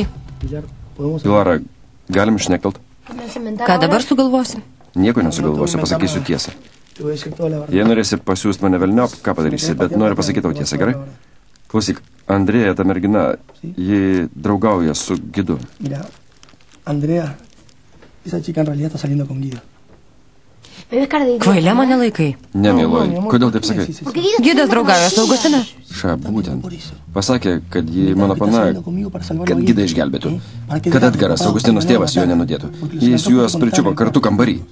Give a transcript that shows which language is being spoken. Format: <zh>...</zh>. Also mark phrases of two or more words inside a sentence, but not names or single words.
<lt>Pilara, galim šnekelt? Ką dabar sugalvosi? Nieko nesugalvosiu, pasakysiu tiesą. Jei norėsi pasiūsti mane velniop, ką padarysi, bet noriu pasakyti tau tiesą, gerai? Klausyk, Andrėja, ta mergina, ji draugauja su Gidu. Andrėja,</lt> <es>esa chica en realidad está saliendo con Guido.</es> <lt>Kvailė mane laikai. Ne, mieloji, kodėl taip sakai? Gidas draugauja su Augustina. Ša, būtent. Pasakė, kad ji mano pana, kad Gidą išgelbėtų. Kad Edgaras, Augustinos tėvas, jo nenudėtų. Jis juos pričiupo kartu kambarį.</lt>